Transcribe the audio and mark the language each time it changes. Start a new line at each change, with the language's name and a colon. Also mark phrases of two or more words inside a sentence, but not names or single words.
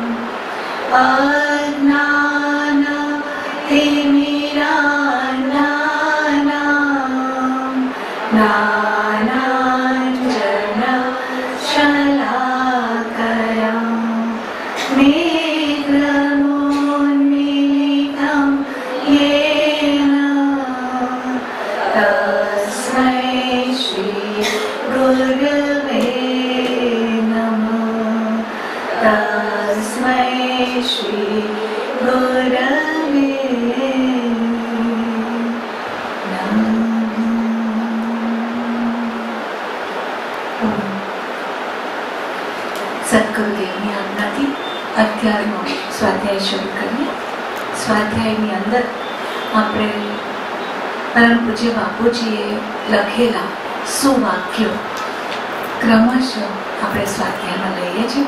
Sanskrit: अज्ञानतिमिरान्नानां नेत्रमोन्मीलितं येन तस्मै श्री गुरवे नमः. तस्मै श्री गुरवे
Gujarati: સદગુરુદેવની આજ્ઞાથી અત્યારનો સ્વાધ્યાય શરૂ કરીએ. સ્વાધ્યાયની અંદર આપણે પરમ પૂજ્ય બાપુજીએ લખેલા સુવાક્યો ક્રમશઃ આપણે સ્વાધ્યાયમાં લઈએ છીએ.